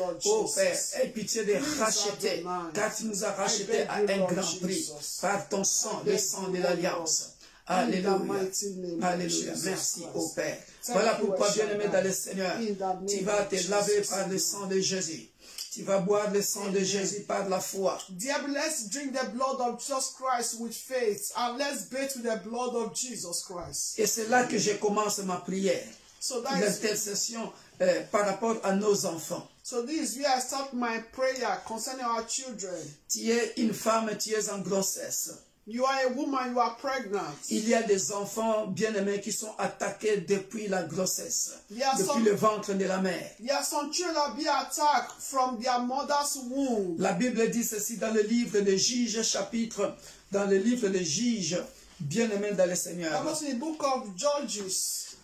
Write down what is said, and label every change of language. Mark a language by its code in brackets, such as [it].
[fr] Ô Père, aie pitié de racheter, car tu nous as rachetés à un grand prix par ton sang, le sang de l'Alliance. Alléluia. Alléluia. Merci, ô Père. Voilà pourquoi, bien-aimé dans le Seigneur, tu vas te laver par le sang de Jésus. Tu vas boire le sang de Jésus par la foi. Diable, [en] let's drink the blood of Jesus Christ with faith, and let's bathe with the blood of Jesus Christ. [fr] Et c'est là que je commence ma prière. L'intercession par rapport à nos enfants. [en] So this is where I start my prayer concerning our children. [fr] Tu es une femme, tu es en grossesse. [en] You are a woman, you are pregnant. [fr] Il y a des enfants bien-aimés qui sont attaqués depuis la grossesse, depuis le ventre de la mère. [en] There are some children being attacked from their mother's womb. [fr] La Bible dit ceci dans le livre de Juges, chapitre, dans le livre de Juges, bien-aimés dans le Seigneur. [en] That was in the book of Judges.